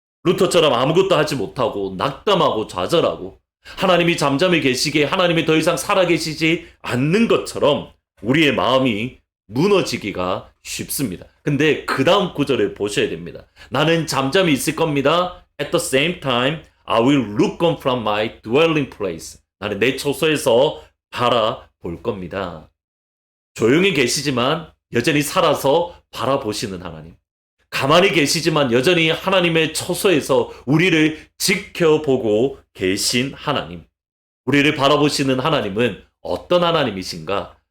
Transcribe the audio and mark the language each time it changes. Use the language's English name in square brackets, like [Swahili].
[Korean] 루터처럼 아무것도 하지 못하고 낙담하고 좌절하고 하나님이 잠잠히 계시기에 하나님이 더 이상 살아계시지 않는 것처럼 우리의 마음이 무너지기가 쉽습니다. 근데 그 다음 구절을 보셔야 됩니다. 나는 잠잠히 있을 겁니다. [English] At the same time, I will look on from my dwelling place. [Korean] 나는 내 처소에서 바라볼 겁니다. 조용히 계시지만 여전히 살아서 바라보시는 하나님. 가만히 계시지만 여전히 하나님의 처소에서 우리를 지켜보고 계신 하나님. 우리를 바라보시는 하나님은 어떤 하나님이신가?